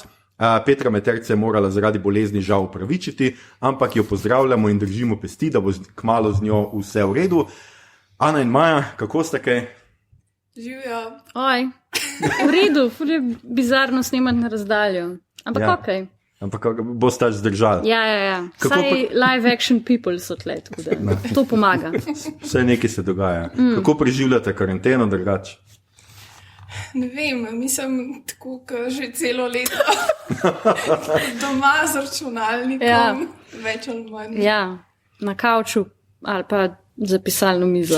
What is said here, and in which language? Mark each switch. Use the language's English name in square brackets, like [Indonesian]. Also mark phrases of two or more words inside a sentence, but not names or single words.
[Slovenian] Petra Meterce je morala zaradi bolezni žal upravičiti, ampak jo pozdravljamo in držimo pesti, da bo kmalu z njo vse v redu. Ana in Maja, kako ste kaj? Živjo. Oj, v redu, ful je bizarno snemati na razdaljo, ampak Ja. okej. Ampak boste zdržali. Ja. Saj [English] live action people [Slovenian] so tle, tako da to pomaga. Vse nekaj se dogaja. Kako preživljate karanteno drugače? Ne vem, mislim tako, kot že celo leto doma z računalnikom, Ja. več ali manj. Ja, na kavču ali pa za pisalno mizo.